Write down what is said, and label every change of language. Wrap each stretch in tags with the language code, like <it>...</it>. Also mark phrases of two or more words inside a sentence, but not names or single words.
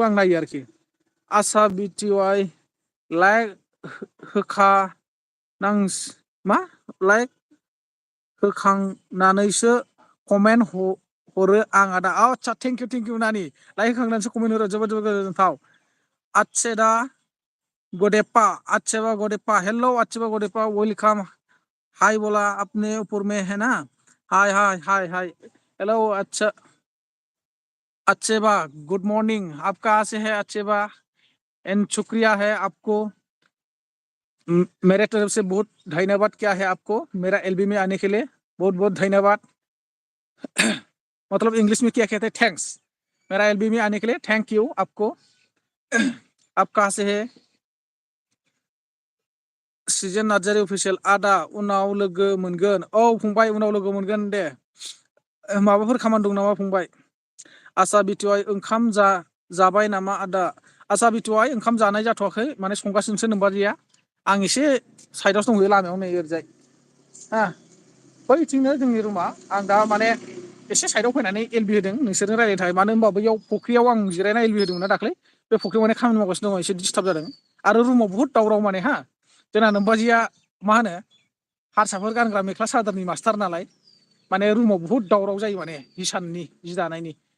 <brx>आं नायो आरोखि आसा बिटिवाइ लाइक होखा मा लाइक होखांनानैसो कमेन्ट हरो आं आदा आदसा थेंकिउ नानि लाइक होखांनानैसो कमेन्ट हरो जोबोद जोबोद गोजोन्थाव आतसेदा गडेप्पा आतसेबा गडेप्पा हेलौ आतसेबा गडेप्पा वेलकाम</brx> <hi>हाय बोला अपने ऊपर में है ना हाय हाय हाय हाय हेलो अच्छा अच्छेबा</hi> <en>good morning</en> <hi>आप कहाँ से है अच्छेबा एंड शुक्रिया है आपको मेरे तरफ से बहुत धन्यवाद क्या है आपको मेरा एलबी में आने के लिए बहुत बहुत धन्यवाद मतलब इंग्लिश में क्या कहते हैं थैंक्स मेरा एलबी में आने के लिए</hi> <en>thank you</en> <hi>आपको आप कहाँ से है</hi> <brx>सिजेन नार्जारि अफिसियेल आदा उनाव लोगो मोनगोन औ फंबाय उनाव लोगो मोनगोन दे माबाफोर खामानि दं नामा फंबाय आसा बिटिवाइ ओंखाम जाबाय नामा आदा आसा बिटिवाइ ओंखाम जानाय जाथ'वाखै माने संगासिनोसो नोमबाजैया आं एसे साइडआवसो दंहैयो लामायाव नै ओरैजाय हा बैथिंनो जोंनि रुमा आं दा माने एसे साइडआव फैनानै एलबि होदों नोंसोरजों रायलायनो थाखाय मानो होनबा बैयाव फुख्रियाव आं जिरायना एलबि होदोंमोन ना दाख्लै बे फुख्रियाव माने खामानि मावगासिनो दङ एसे डिस्टार्ब जादों आरो रुमाव बुहुद दावराव माने हा जोंना नोमबाजैया मा होनो हारसाफोर गानग्रा मेख्ला सादोरनि मास्टार नालाय माने रुमाव बुहुद दावराव जायो माने हिसाननि जि दानायनि</brx>